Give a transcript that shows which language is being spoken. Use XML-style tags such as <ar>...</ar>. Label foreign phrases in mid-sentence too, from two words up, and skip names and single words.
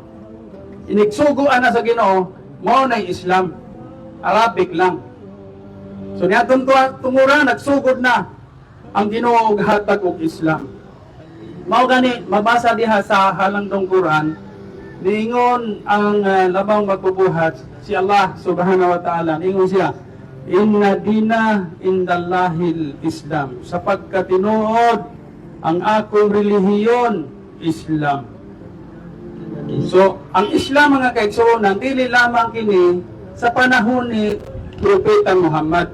<ceb>Inigsuguan na sa Ginoo, mao na'y Islam. Arabic lang. So niya tungura, nagsugod na ang Ginoo og hatag og Islam. Mao gani mabasa diha sa halangdong Quran, niingon ang labang magbubuhat si Allah</ceb> <ar>سبحانه وتعالى,</ar> <ceb>niingon siya,</ceb> <ar>إن الدين عند الله الإسلام,</ar> <ceb>sapagkat tinuod ang akong relihiyon Islam. So ang Islam mga kaigsuonan, dili lamang kini sa panahon ni Propeta Muhammad.</ceb>